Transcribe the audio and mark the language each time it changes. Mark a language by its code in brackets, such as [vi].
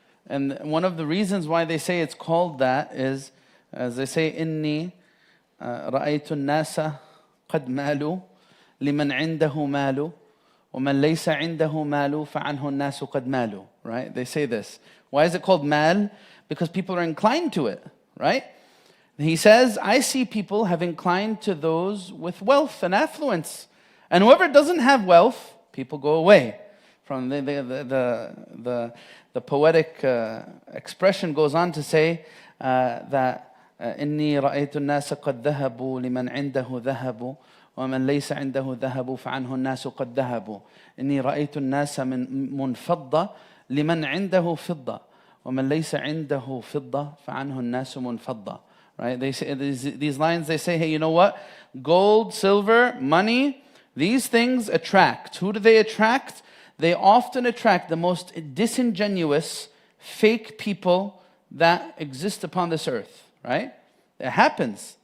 [en] And one of the reasons why they say it's called that is, as they say, [ar] إني رأيت الناس قد مالوا لمن عنده مال ومن ليس عنده مال فعنه الناس قد مالوا. [en] Right? They say this. Why is it called mal? Because people are inclined to it, right? He says, I see people have inclined to those with wealth and affluence. And whoever doesn't have wealth, people go away. From the poetic expression goes on to say that [ar] إني رأيت الناس قد ذهبوا لمن عنده ذهب ومن ليس عنده ذهب فعنه الناس قد ذهبوا إني رأيت الناس من فضة لمن عنده فضة ومن ليس عنده فضة فعنه الناس منفضة. [en] Right? They say these lines. They say, hey, you know what? Gold, silver, money, these things attract. Who do they attract? they often attract the most disingenuous, fake people that exist upon this earth, right? It happens.